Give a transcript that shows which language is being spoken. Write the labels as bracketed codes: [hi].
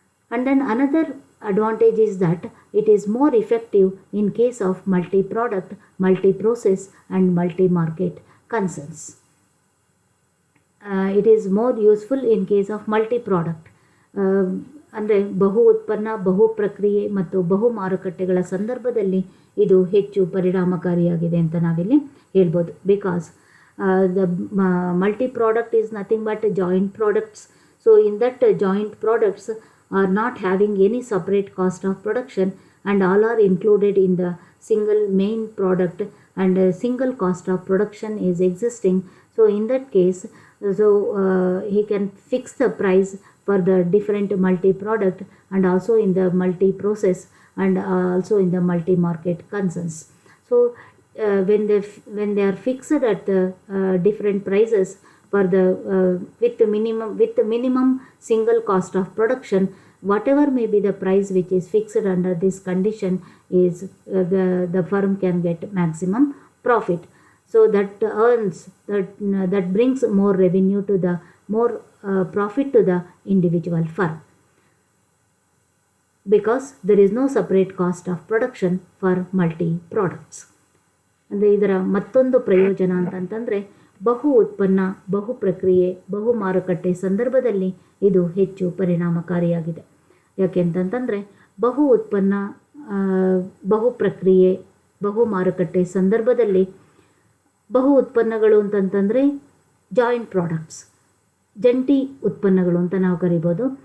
[en] And then another advantage is that it is more effective in case of multi-product, multi-process and multi-market concerns. It is more useful in case of multi-product. [kn] ಅಂದರೆ ಬಹು ಉತ್ಪನ್ನ, ಬಹು ಪ್ರಕ್ರಿಯೆ ಮತ್ತು ಬಹು ಮಾರುಕಟ್ಟೆಗಳ ಸಂದರ್ಭದಲ್ಲಿ ಇದು ಹೆಚ್ಚು ಪರಿಣಾಮಕಾರಿಯಾಗಿದೆ ಅಂತ ನಾವಿಲ್ಲಿ ಹೇಳ್ಬೋದು. [en] Because the multi product is nothing but joint products. So in that joint products are not having any separate cost of production and all are included in the single main product, and a single cost of production is existing. So in that case, he can fix the price for the different multi-product and also in the multi-process and also in the multi-market concerns. So when they are fixed at the different prices for the with the minimum single cost of production, whatever may be the price which is fixed under this condition is the firm can get maximum profit. So that brings more revenue to the more profit to the individual firm, because there is no separate cost of production for multi products. [kn] ಅಂದರೆ ಇದರ ಮತ್ತೊಂದು ಪ್ರಯೋಜನ ಅಂತಂತಂದರೆ ಬಹು ಉತ್ಪನ್ನ, ಬಹು ಪ್ರಕ್ರಿಯೆ, ಬಹು ಮಾರುಕಟ್ಟೆ ಸಂದರ್ಭದಲ್ಲಿ ಇದು ಹೆಚ್ಚು ಪರಿಣಾಮಕಾರಿಯಾಗಿದೆ. ಯಾಕೆಂತಂತಂದರೆ ಬಹು ಉತ್ಪನ್ನ, ಬಹು ಪ್ರಕ್ರಿಯೆ, ಬಹು ಮಾರುಕಟ್ಟೆ ಸಂದರ್ಭದಲ್ಲಿ ಬಹು ಉತ್ಪನ್ನಗಳು ಅಂತಂತಂದರೆ ಜಾಯಿಂಟ್ ಪ್ರಾಡಕ್ಟ್ಸ್, ಜಂಟಿ ಉತ್ಪನ್ನಗಳು ಅಂತ ನಾವು ಕರಿಬೋದು.